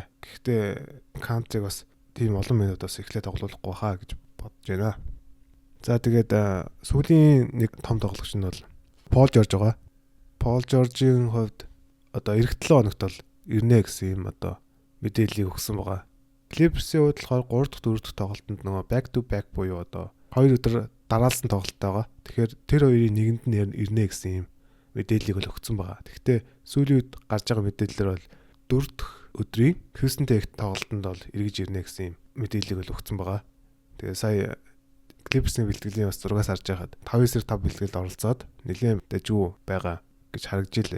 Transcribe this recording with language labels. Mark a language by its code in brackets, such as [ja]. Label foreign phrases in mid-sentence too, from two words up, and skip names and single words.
[mn] Гэхдээ Kanter-ыг бас тийм олон минут бас эхлээд тоглоулахгүй хаа гэж бодож байна. За тэгээд сүүлийн нэг том тоглогч нь бол Paul George байгаа. Paul George-ийн хувьд одоо эх 7 хоногт бол ирнэ гэсэн юм одоо мэдээллийг өгсөн байгаа. Clippers-ийн хувьд болохоор 3 дахь 4 дахь тоглолтод нөгөө [en] back to back [mn] буюу одоо 2 өдөр дараалсан тоглолт байгаа. Тэгэхээр тэр хоёрын нэгэнд нь ирнэ гэсэн юм мэдээллийг л өгсөн байгаа. Гэхдээ сүүлийн үед гарч байгаа мэдээлэлээр бол 4 дахь өдрийн Houston Tech тоглолтод бол эргэж ирнэ гэсэн юм мэдээллийг л өгсөн байгаа. Тэгээ сая Clippers-ийн бэлтгэлийн бас зургаас харж байхад 5-9-5 бэлтгэлд оролцоод нэлээд дажгүй байгаа гэж харагджилээ.